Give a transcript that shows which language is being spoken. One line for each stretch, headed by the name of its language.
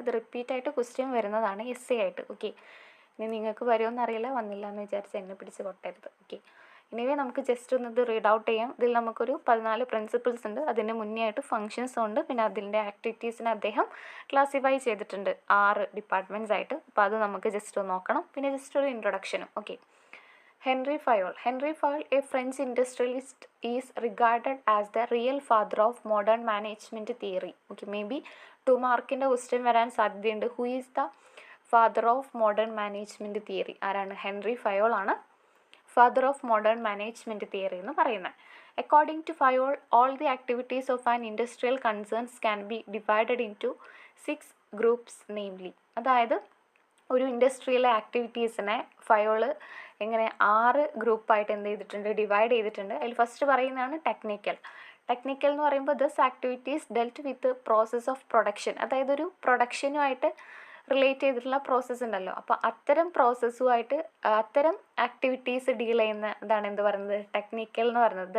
Malayalam: ഇത് റിപ്പീറ്റായിട്ട് ക്വസ്റ്റ്യൻ വരുന്നതാണ് എസ് ആയിട്ട്. ഓക്കെ, ഇനി നിങ്ങൾക്ക് വരുമെന്ന് അറിയില്ല, വന്നില്ല എന്ന് വിചാരിച്ച് എന്നെ പിടിച്ച് കൊട്ടരുത്. ഓക്കെ, ഇനിവേ നമുക്ക് ജസ്റ്റ് ഒന്ന് ഇത് റീഡ് ഔട്ട് ചെയ്യാം. ഇതിൽ നമുക്കൊരു 14 പ്രിൻസിപ്പിൾസ് ഉണ്ട്. അതിന് മുന്നേ ആയിട്ട് ഫങ്ഷൻസ് ഉണ്ട്. പിന്നെ അതിൻ്റെ ആക്ടിവിറ്റീസിനെ അദ്ദേഹം ക്ലാസിഫൈ ചെയ്തിട്ടുണ്ട് 6 ഡിപ്പാർട്ട്മെൻറ്റ്സ് ആയിട്ട്. അപ്പോൾ അത് നമുക്ക് ജസ്റ്റ് ഒന്ന് നോക്കണം. പിന്നെ ജസ്റ്റ് ഒരു ഇൻട്രൊഡക്ഷനും.
English: Okay, Henry Fayol. Henry Fayol, a French industrialist, is regarded as the real father of modern management theory. Okay, maybe 2
Malayalam: മാർക്കിൻ്റെ ക്വസ്റ്റ്യൻ വരാൻ സാധ്യതയുണ്ട്.
English: Who is the father of modern management theory?
Malayalam: ആരാണ്? Henry Fayol ആണ് father of modern management theory എന്ന് പറയുന്നത്.
English: According to Fayol, all the activities of an industrial concerns can be divided into 6 groups, namely.
Malayalam: അതായത് ഒരു ഇൻഡസ്ട്രിയിലെ ആക്ടിവിറ്റീസിനെ Fayol എങ്ങനെ 6 ഗ്രൂപ്പായിട്ട് എന്ത് ചെയ്തിട്ടുണ്ട്, ഡിവൈഡ് ചെയ്തിട്ടുണ്ട്. അതിൽ ഫസ്റ്റ് പറയുന്നതാണ് ടെക്നിക്കൽ. ടെക്നിക്കൽ എന്ന് പറയുമ്പോൾ
English: This activities dealt with process of production.
Malayalam: അതായത് ഒരു പ്രൊഡക്ഷനുമായിട്ട് റിലേറ്റ് ചെയ്തിട്ടുള്ള പ്രോസസ്സ് ഉണ്ടല്ലോ, അപ്പോൾ അത്തരം പ്രോസസ്സുമായിട്ട് അത്തരം ആക്ടിവിറ്റീസ് ഡീൽ ചെയ്യുന്ന ഇതാണ് എന്ത് പറയുന്നത്, ടെക്നിക്കൽ എന്ന് പറയുന്നത്.